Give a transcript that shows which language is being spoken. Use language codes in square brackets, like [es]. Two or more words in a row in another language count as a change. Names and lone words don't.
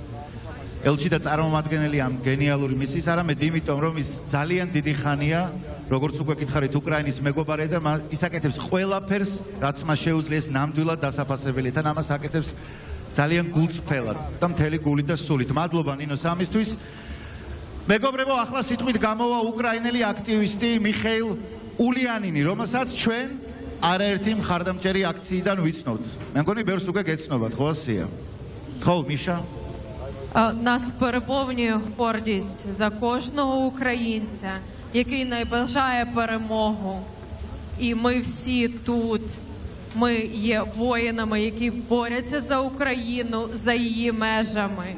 [ka] ელჩი და წარმომადგენელი ამ გენიალური მისიის, არამედ იმიტომ, რომ ის ძალიან დიდი ხანია როგორც უკვე გითხარით, უკრაინის მეგობარი და ის აკეთებს ყველაფერს, რაც მას შეუძლია ნამდვილად დასაფასებელი თან ამას აკეთებს ძალიან გულწრფელად და მთელი გულით და სულით. მადლობა ნინოს ამისთვის. მეგობრებო, ახლა სიტყვით გამოვა უკრაინელი აქტივისტი მიხეილ ულიანინი, რომელსაც ჩვენ არაერთი მხარდამჭერი აქციიდან ვიცნობთ. მე მგონი ბევრს უკვე გეცნობათ, ხო ასია? ხო, მიშა? [uk] Нас переповнює гордість за кожного українця, який найбажає перемогу. І ми всі тут, ми є воїнами, які борються за Україну, за її межами.